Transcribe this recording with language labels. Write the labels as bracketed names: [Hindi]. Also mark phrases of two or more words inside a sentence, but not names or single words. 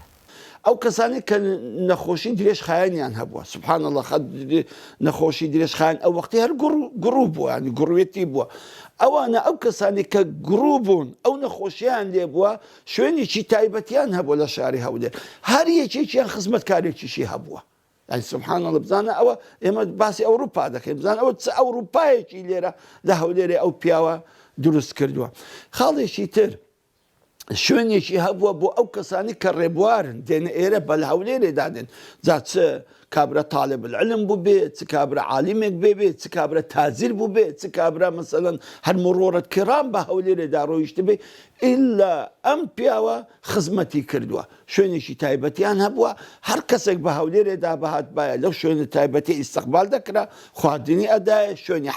[Central Kurdish] ئەو کەسانی کە نەخۆشی درێژ خایانیان هەبووە [Arabic] سبحان الله [Central Kurdish] نەخۆشی درێژ خایان ئەو وەختی هەر گڕوو بووە ینی گڕوێتی بووە ئەوانە ئەو کەسانی کە گڕوو بوون ئەو نەخۆشییان لێ بووە شوێنێکی تایبەتیان هەبووە لە شاری هەولێر هەر یەکێکیان خزمەتکارێکیشی هەبووە [Arabic] يعني سبحان الله [Central Kurdish] بزانە ئەوە ئێمە باسی ئەوروپا دەکەین بزان ئەوە چ ئەوروپایەکی لێرە لە هەولێرێ ئەو پیاوە دروست کردووە خاڵێکی تر شوێنێکی هەبووە بۆ ئەو کەسانی کە ڕێبوارن دێنە ئێرە بە لە هەولێرێ دادێن جا چ کابرا [Arabic] طالب العلم [Central Kurdish] بوو بێ چ کابرا عالیمێک بێ چ کابرا تازیر بوو بێ چ کابرا مثلەن هەر مرۆڕەت کرام بە هەولێرێدا ڕۆیشت بێ ئیلا ئەم پیاوە خزمەتی کردووە شوێنێکی تایبەتیان هەبووە هەر کەسێک بە هەولێرێدا بەهات باە لەو شوێنە تایبەتی ئیستقبال دەکرا خواردنی ئەدایە شوێنی